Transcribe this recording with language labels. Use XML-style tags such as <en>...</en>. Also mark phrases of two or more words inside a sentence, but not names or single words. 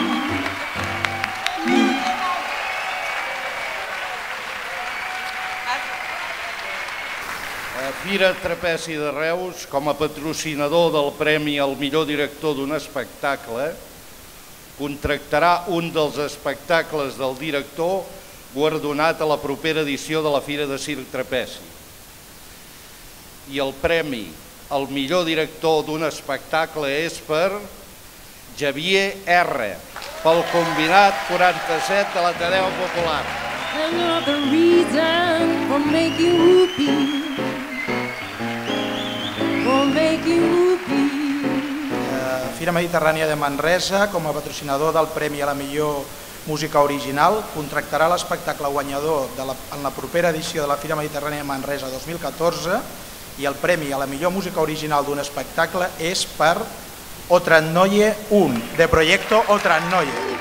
<ca>Fira Trapezi de Reus, com a patrocinador del Premi al millor director d'un espectacle, contractarà un dels espectacles del director guardonat a la propera edició de la Fira de Circ Trapezi. I el premi al millor director d'un espectacle és per Javier R, pel combinat 47 de l'Ateneu Popular.</ca> <en>Another reason for making whoopee, for making whoopee.</en> <ca>Fira Mediterrània de Manresa, com a patrocinador del Premi a la millor música original, contractarà l'espectacle guanyador en la propera edició de la Fira Mediterrània de Manresa 2014 i el Premi a la millor música original d'un espectacle és per Otrannoye 1, de Proyecto Otrannoye.</ca>